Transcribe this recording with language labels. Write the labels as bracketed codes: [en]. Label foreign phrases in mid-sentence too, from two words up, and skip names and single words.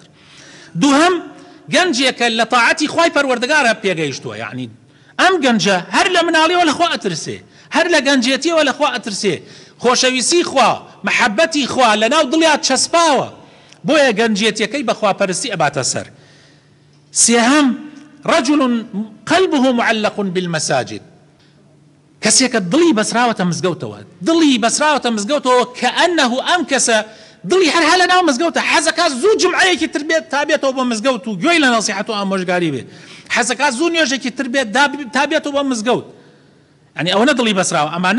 [ckb] دووهەم گەنجێکە لە تاعەتی خوای پەروەردگارە پێگەیشتووە یعنی ئەم گەنجە هەر لە مناڵیەوە لەخوا ئەترسێ هەر لە گەنجێتیەوە لەخوا ئەترسێ خۆشەویستی خوا محەبەتی خوا لە ناو دڵیات چەسپاوە بۆیە گەنجێتیەکەی بەخواپەرستی ئەباتە سەر. سێهەم [ar] رجل قلبه معلق بالمساجد [ckb] کەسێکە دڵی بەسراوەتە مزگەوتەوە دڵی بەسراوەتە مزگەوتەوە کەئەنەه ئەم کەسە دڵی هەر لە ناو مزگەوتە حەزەکە زوو جمعەیەکی تر بێت تا بێتەوە بۆ مزگەوت و گوێی لە نەسیحەت و ئامۆژگاری بێت حەزەکە زوو نوێژێکی تر بێت تا بێتەوە بۆ مزگەوت یعنی ئەوەنە دڵی بەسراوە ئەمانە